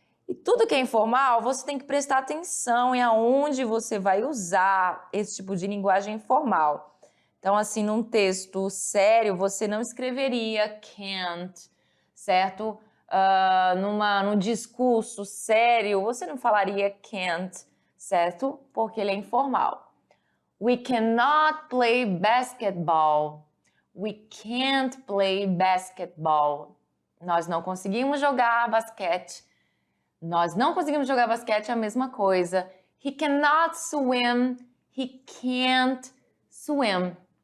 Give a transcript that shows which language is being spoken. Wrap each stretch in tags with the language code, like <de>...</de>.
<pt>E tudo que é informal, você tem que prestar atenção em aonde você vai usar esse tipo de linguagem informal. Então, assim, num texto sério, você não escreveria can't, certo? Num discurso sério, você não falaria can't, certo? Porque ele é informal.</pt> <en>We cannot play basketball. We can't play basketball.</en> <pt>Nós não conseguimos jogar basquete. Nós não conseguimos jogar basquete, é a mesma coisa.</pt> <en>He cannot swim. He can't swim.</en>